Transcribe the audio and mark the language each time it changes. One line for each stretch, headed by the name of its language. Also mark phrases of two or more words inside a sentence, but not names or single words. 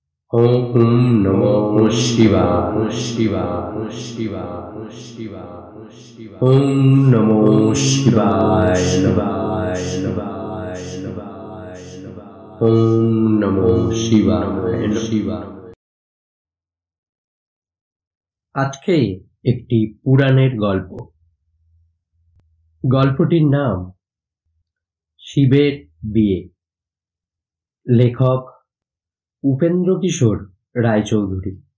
Sanskrit: ओम नमो शिवाय शिवाय शिवाय शिवाय शिवाय ओम नमो शिवाय शिवाय शिवाय शिवाय शिवाय ओम नमो शिवाय शिवाय।
Bangla: আজকে একটি পুরাণের গল্প। গল্পটির নাম শিবের বিয়ে। লেখক উপেন্দ্র কিশোর রায়চৌধুরী।